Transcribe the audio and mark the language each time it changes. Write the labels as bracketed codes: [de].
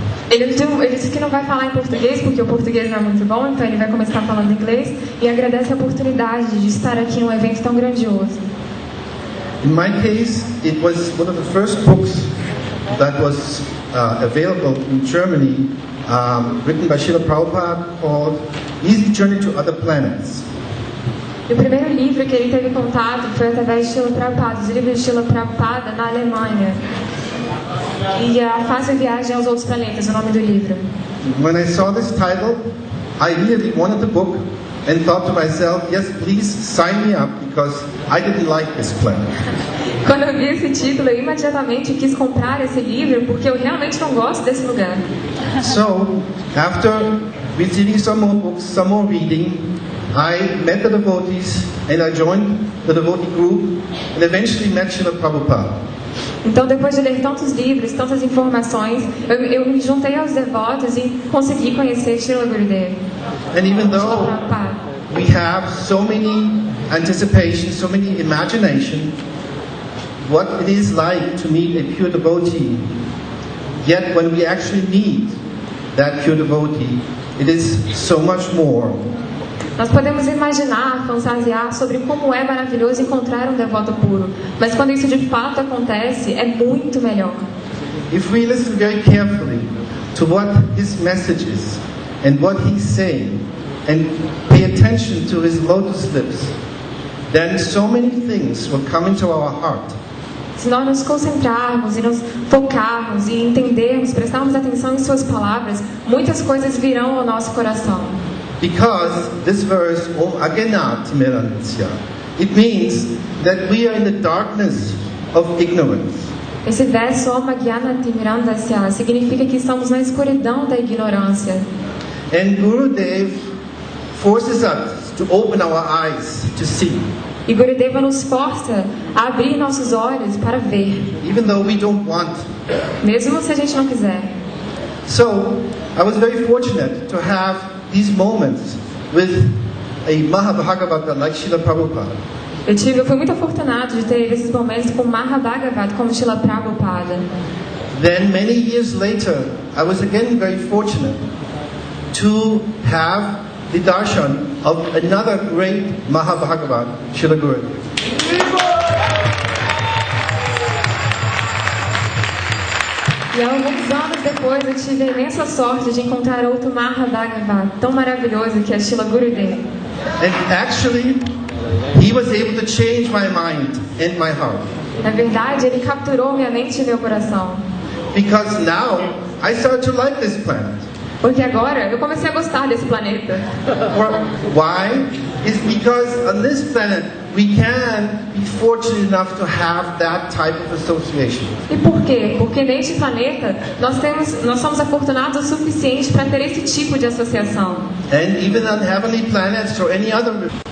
[pt] Ele disse que não vai falar em português porque o português não é muito bom, então ele vai começar falando inglês e agradece a oportunidade de estar aqui em um evento tão grandioso. [en] In my case, it was one of the first books that was available in Germany, written by Srila Prabhupada, called Easy Journey to Other Planets. [pt] E o primeiro livro que ele teve contato foi através de Srila Prabhupada, os livros de Srila Prabhupada na Alemanha. E a Fácil Viagem aos Outros Planetas, o nome do livro. [en] When I saw this title, I really wanted the book and thought to myself, yes, please sign me up because I didn't like this planet. [pt] Quando eu vi esse título, eu imediatamente quis comprar esse livro porque eu realmente não gosto desse lugar. [en] So, after receiving some more books, some more reading, I met the devotees and I joined the devotee group and eventually met Srila Prabhupada. [pt] Então, depois de ler tantos livros, tantas informações, eu me juntei aos devotos e consegui conhecer Srila Gurudev. [en] And even though we have so many anticipations, so many imagination, what it is like to meet a pure devotee, yet when we actually meet that pure devotee, it is so much more. [pt] Nós podemos imaginar, fantasiar sobre como é maravilhoso encontrar um devoto puro, mas quando isso de fato acontece, é muito melhor. [en] If we listen very carefully to what his message is and what he's saying and pay attention to his lotus lips, then so many things will come into our heart. [pt] Se nós nos concentrarmos e nos focarmos e entendermos, prestarmos atenção em suas palavras, muitas coisas virão ao nosso coração. [en] Because this verse, Om Agnat Mirantasya, it means that we are in the darkness of ignorance. [pt] Esse verso Om Agnat Mirandasya significa que estamos na escuridão da ignorância. [en] And Gurudev forces us to open our eyes to see. [pt] E Gurudeva nos força a abrir nossos olhos para ver. [en] Even though we don't want. [pt] Mesmo se a gente não quiser. [en] So, I was very fortunate to have these moments with a Mahabhagavata like Srila Prabhupada. [pt] Eu fui muito afortunado de ter esses momentos com Mahabhagavata como Srila Prabhupada. [en] Then many years later, I was again very fortunate to have the darshan of another great Mahabhagavat, Srila Gurudev. [pt] E alguns anos depois eu tive a imensa sorte de encontrar outro Mahabhagavat tão maravilhoso que é Srila Gurudev. [en] And actually, he was able to change my mind and my heart. [pt] Na verdade, ele capturou minha mente e meu coração. [en] Because now I started to like this planet. [pt] Porque agora eu comecei a gostar desse planeta. [en] Why? It's because on this planet we can be fortunate enough to have that type of association. [pt] E por quê? Porque neste planeta nós somos afortunados o suficiente para ter esse tipo de associação. [en] And even on heavenly planets or any other.